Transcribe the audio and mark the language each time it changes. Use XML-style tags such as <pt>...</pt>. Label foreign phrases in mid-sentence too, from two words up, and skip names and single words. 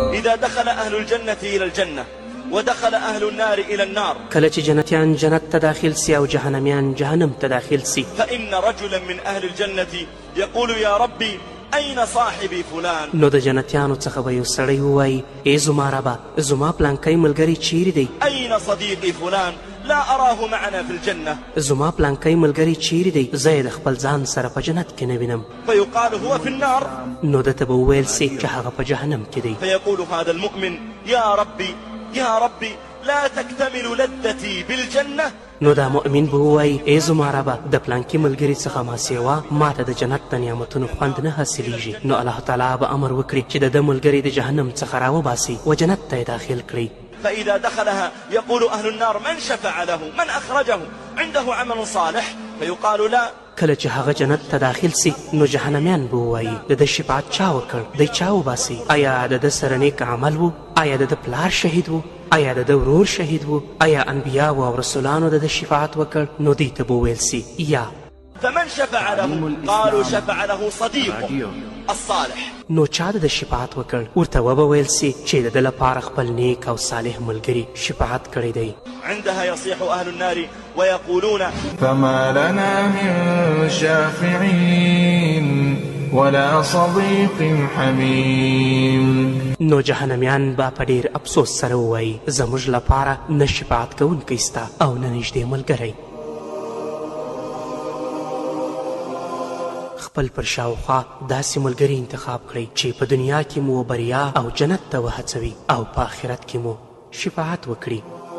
<ar>فإذا دخل أهل الجنة إلى الجنة ودخل أهل النار إلى النار،</ar> <ps>کله چې جنتیان جنت ته داخل سي او جهنميان جهنم ته داخل سي،</ps> <ar>فإن رجلا من أهل الجنة يقول يا ربي أين صاحبي فلان؟</ar> <ps>نو د جنتیانو څخه به یو سړی ووایي ای زما ربه زما پلانکی ملګری چیرې دی؟</ps> <ar>أين صديقي فلان؟ لا أراه معنا في الجنة.</ar> <ps>زما پلانکی ملګری چیرې دی؟ زه یې د خپل ځان سره په جنت کې نه وینم.</ps> <ar>فيقال هو في النار.</ar> <ps>نو ده ته به وویل سي چې هغه په جهنم کې دی.</ps> <ar>فيقول هذا المؤمن يا ربي يا ربي لا تكتمل لذتي بالجنة.</ar> <ps>نو دا مؤمن به ووایي ای زما ربه د پلانکي ملګري څخه ما سیوا ما ته د جنت د نعمتونو خوند نه حاصلیږي. نو الله تعالی به امر وکړي چې د ده ملګري د جهنم څخه راوباسي و جنت ته یې داخل کړي.</ps> <ar>فإذا دخلها يقول أهل النار من شفع له من أخرجه عنده عمل صالح؟ فيقال لا.</ar> <ps>کله چې هغه جنت ته داخل سي نو جهنميان به ووایي د ده شفاعت چا وکړ؟ دی چا وباسي؟ آیا د ده سره نیک عمل و؟ آیا د ده پلار شهید و؟ آیا د ده ورور شهید و؟ آیا انبیاو او رسولانو د ده شفاعت وکړ؟ نو دی ته به وویل سي یا.</ps> <ar>فمن شفع له؟ قالوا شفع له صديقه الصالح.</ar> <ps>نو چا د شفاعت وکړ؟ ورته وبه ویل سي چې د ده لپاره خپل نیک او صالح ملګري شفاعت کړی دی.</ps> <ar>عندها يصيح أهل النار ويقولون فما لنا من شافعين ولا صديق حميم.</ar> <ps>نو جهنميان با په ډېر افسوس سره ووایي زموږ لپاره نه شفاعت کوونکی سته او نه نږدې ملګری. خپل پر شاوخوا داسې ملګري انتخاب کړئ چې په دنیا کې مو بریا او جنت ته وهڅوي او په آخرت کې مو شفاعت وکړي.</ps>